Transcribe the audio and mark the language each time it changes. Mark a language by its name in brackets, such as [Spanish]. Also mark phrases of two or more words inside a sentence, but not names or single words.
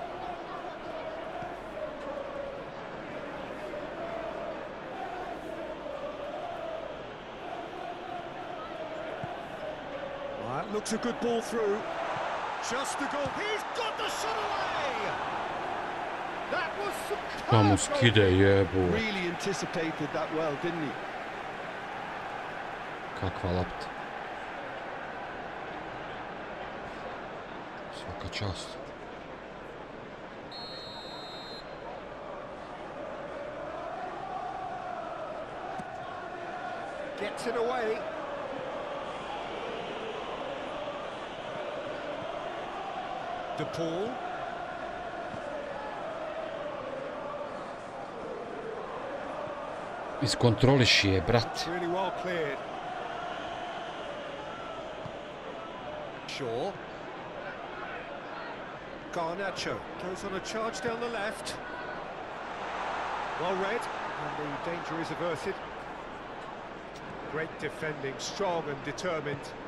[English] Well, that looks a good ball through. Just the goal. He's got the shot away. That was superb. Really anticipated that well, didn't he? [Serbian] Kakva lopta. Svaka čast. [English] Gets it away. De Paul. [Serbian] Iskontroliši je, brat. [English] Really well cleared. Shaw. Garnacho goes on a charge down the left. Well read, and the danger is averted. Great defending, strong and determined.